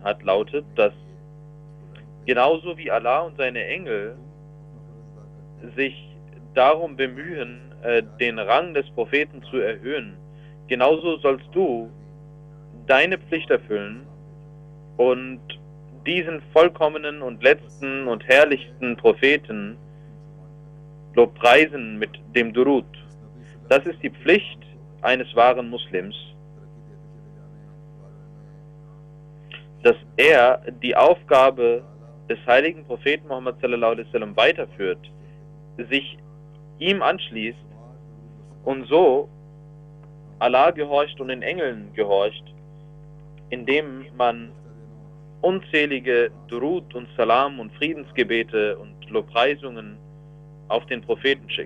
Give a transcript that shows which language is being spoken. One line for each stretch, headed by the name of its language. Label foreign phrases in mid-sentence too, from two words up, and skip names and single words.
German: hat, lautet, dass genauso wie Allah und seine Engel sich darum bemühen, den Rang des Propheten zu erhöhen, genauso sollst du deine Pflicht erfüllen und diesen vollkommenen und letzten und herrlichsten Propheten lobpreisen mit dem Durud. Das ist die Pflicht eines wahren Muslims, dass er die Aufgabe des heiligen Propheten Muhammad
Arabic: صلى الله عليه وسلم
German: weiterführt, sich ihm anschließt und so Allah gehorcht und den Engeln gehorcht, indem man unzählige Durud und Salam und Friedensgebete und Lobpreisungen auf den Propheten schickt.